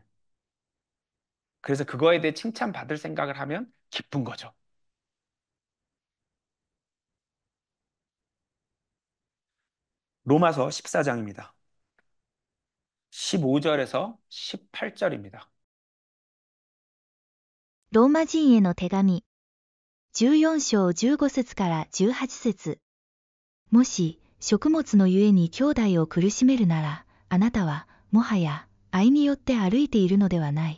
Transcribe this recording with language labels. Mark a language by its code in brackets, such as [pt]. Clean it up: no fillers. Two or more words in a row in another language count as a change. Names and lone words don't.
[ko] 그래서 그거에 대해 칭찬받을 생각을 하면 기쁜 거죠. 로마서 14장입니다. 15절에서 18절입니다. [ja] ローマ人への手紙、14章15節から18節。もし、食物のゆえに兄弟を苦しめるなら、あなたは、もはや、愛によって歩いているのではない。